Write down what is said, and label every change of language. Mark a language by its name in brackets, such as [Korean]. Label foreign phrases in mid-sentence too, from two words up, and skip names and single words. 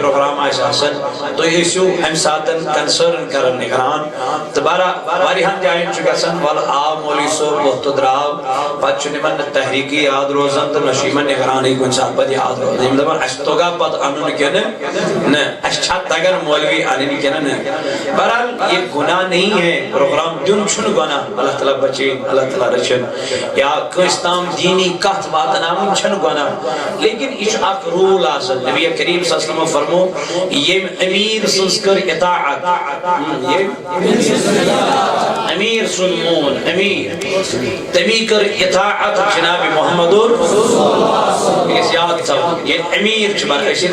[Kashmiri] پروگرام آسہِ آسان تُہۍ ٲسِو امہِ ساتن کنسرن کران نگران تہٕ واریاہن جاین چھُ گژھان وَلہٕ آو مولوی صٲب ووٚتھ تہٕ درٛاو پتہٕ چھُنہٕ یِمن نہٕ تحریٖکٕے یاد روزان تہٕ نہ چھُ یِمن نگرانٕے کُنہِ ساتہٕ پتہٕ یاد روزان یِم دپان اسہِ توٚگا پتہٕ انُن کِنہٕ نہ اسہِ چھا تگان مولوی انٕنۍ کِنہٕ نہ [Urdu] بہرحال یہ گناہ نہیں ہے [Kashmiri] پروگرام دیُن چھُنہٕ گۄناہ اللہ تعالیٰ بچٲیِن اللہ تعالیٰ رٔچھِن یا کٲنٛسہِ تام دیٖنی کتھ واتناوٕنۍ چھنہٕ گۄناہ لیکن یہ چھُ اکھ روٗل آسان نبی کریم [Arabic] صلی اللہ علیہ وسلم [Kashmiri] فرمو ییٚمۍ امیر سٕنٛز کٔر اطاعت امیر سُنٛد مون امیر تمی کٔر اطاعت جناب محمد یاد تھاوُن ییٚلہِ امیر چھُ بنان أسۍ